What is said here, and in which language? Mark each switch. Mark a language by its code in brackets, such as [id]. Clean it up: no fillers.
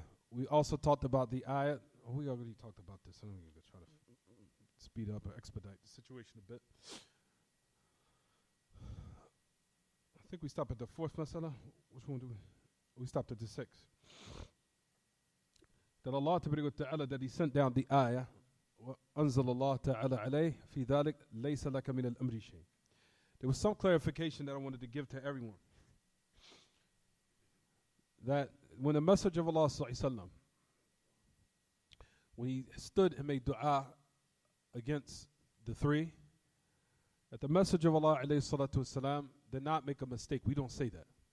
[en] We also talked about the ayat. We already talked about this. I'm going to try to speed up or expedite the situation a bit. I think we stopped at the fourth masala. Which one do we? We stopped at the sixth. That Allah Ta'ala, that He sent down the ayah, [ar] وَأَنزَلَ اللَّهُ تَعَالَى عَلَيْهِ فِي ذَلِكَ لَيْسَ لَكَ مِنَ الْأَمْرِ شَيْءٍ. [en] There was some clarification that I wanted to give to everyone. That when the Messenger of Allah ﷺ, when he stood and made dua against the three, that the Messenger of Allah ﷺ did not make a mistake. We don't say that.